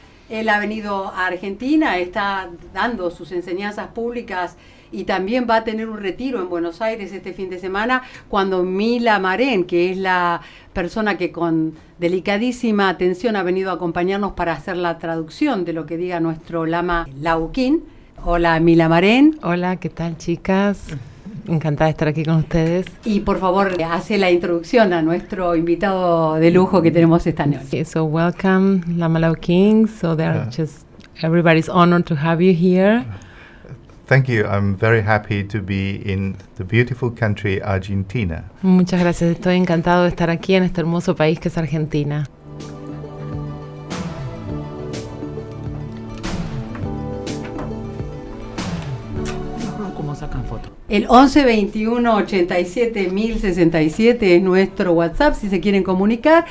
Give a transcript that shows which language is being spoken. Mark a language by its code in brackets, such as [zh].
[es] Él ha venido a Argentina, está dando sus enseñanzas públicas y también va a tener un retiro en Buenos Aires este fin de semana cuando Mila Marén, que es la persona que con delicadísima atención ha venido a acompañarnos para hacer la traducción de lo que diga nuestro lama Lao Khin. Hola, Mila Marén. Hola, ¿qué tal, chicas? Encantada de estar aquí con ustedes. Y por favor, hace la introducción a nuestro invitado de lujo que tenemos esta noche. [en] Okay, so welcome, Lama Lao Khin. So just everybody's honored to have you here. Thank you. I'm very happy to be in the beautiful country Argentina. [es] Muchas gracias. Estoy encantado de estar aquí en este hermoso país que es Argentina. Uh-huh. sacan foto. El 11-21-87-1067 es nuestro WhatsApp si se quieren comunicar.